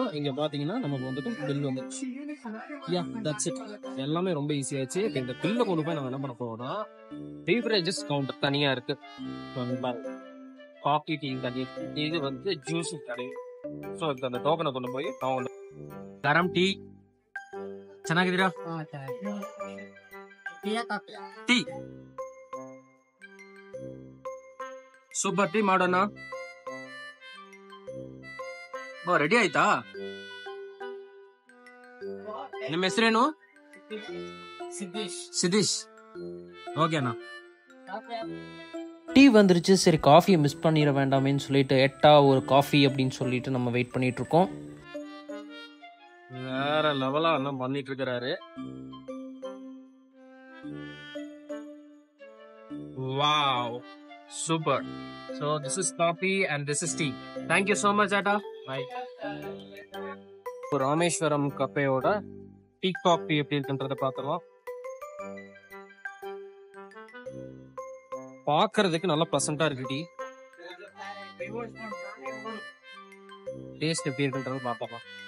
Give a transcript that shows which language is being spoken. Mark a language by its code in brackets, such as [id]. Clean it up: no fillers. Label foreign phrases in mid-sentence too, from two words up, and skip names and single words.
[ta] இங்க பாத்தீங்கன்னா நமக்கு வந்துட்டு பில் வந்துச்சு. [en] Ya, that's it. [ta] எல்லாமே ரொம்ப ஈஸியாச்சு. இப்போ இந்த பில்லை கொண்டு போய் நம்ம என்ன பண்ண போறோம்னா பீவரேஜஸ் கவுண்டர் தனியா இருக்கு. காஃபி டீ தனி, இது வந்து ஜூஸ் கடை. ஸோ அந்த டோக்கனை கொண்டு போய் நான் கரம் [kn] ಟೀ ಚೆನ್ನಾಗಿದ್ದೀರಾ? ಟೀ ಸೂಪರ್ ಟೀ ಮಾಡೋಣ. ರೆಡಿ ಆಯ್ತಾ? ನಿಮ್ಮ ಹೆಸರೇನು? ಸಿದ್ದೇಶ್. [ta] ஓகேண்ணா. டீ வந்துருச்சு. சரி, காஃபியை மிஸ் பண்ணிட வேண்டாமேன்னு சொல்லிட்டு எட்டா ஒரு காஃபி அப்படின்னு சொல்லிட்டு நம்ம வெயிட் பண்ணிட்டு இருக்கோம். வேற லெவலா எல்லாம் பண்ணிட்டு இருக்கிறாரு. [en] Wow, super. So this is coffee and this is tea. Thank you so much Ata. Bye. [ta] ராமேஸ்வரம் கஃபேயோட டீ காஃபி எப்படி இருக்குன்றத பார்த்தலாம். பார்க்கிறதுக்கு நல்லா ப்ளசண்டா இருக்கு. டீ டேஸ்ட் எப்படி இருக்குன்றத பார்க்கலாம்.